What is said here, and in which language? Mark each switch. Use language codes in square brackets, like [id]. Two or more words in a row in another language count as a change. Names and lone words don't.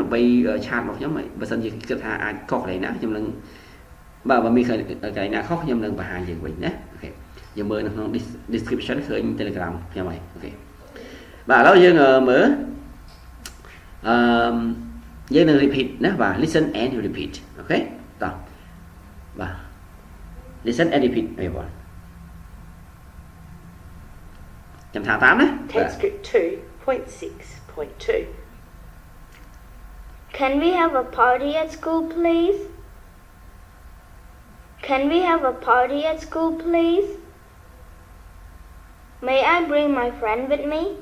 [km] ដើម្បីឆាតមកខ្ញុំបើសិនជាគិតថាអាចខុសកន្លែងណាខ្ញុំនឹងបាទបើមានកន្លែងណាខុសខ្ញុំនឹងបង្ហាញយើងវិញណាអូខេយើងមើលនៅក្នុង description ឃើញ Telegram ខ្ញុំហើយអូខេបាទឥឡូវយើងមើលយើងនឹង repeat ណាបាទ [en] listen and repeat [km] អូខេតោះបាទ [en] listen and repeat everyone [km] ចាំថាតាមណា [en] Text script 2.6.2 Can we have a party at school, please? Can we have a party at school, please? May I bring my friend with me?